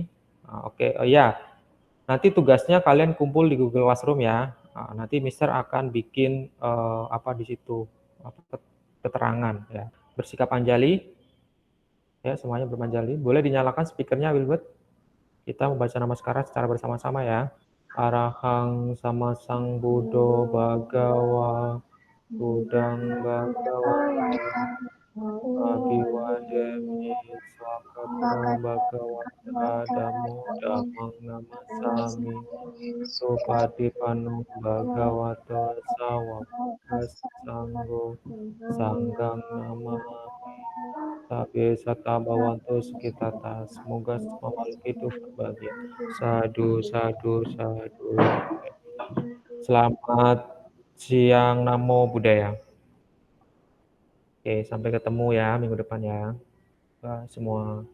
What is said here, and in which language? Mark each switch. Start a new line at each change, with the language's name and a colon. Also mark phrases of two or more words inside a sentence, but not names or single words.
Indonesian: Oke, ya, nanti tugasnya kalian kumpul di Google Classroom ya. Nanti Mister akan bikin apa di situ keterangan ya. Bersikap anjali, ya semuanya bermanjali. Boleh dinyalakan speakernya, Wilbert. Kita membaca nama sekarang secara bersama-sama ya.
Pali: Arahang sama sang Buddha Bhagawa Budang Bhagawata Abhiwademi Swakata Bhagawata Dhammo Dhammang Namasami Supatipanno Bhagavato Sawaka Sanggo Sanggang Namami Sabe Sata Bhawanto Sukitata.
Indonesian: Semoga semua makhluk hidup berbahagia.
Pali: Sadu, sadu, sadu.
Indonesian: Selamat siang,
Pali: Namo Buddhaya.
Indonesian: Oke, sampai ketemu ya minggu depan ya. Bye semua.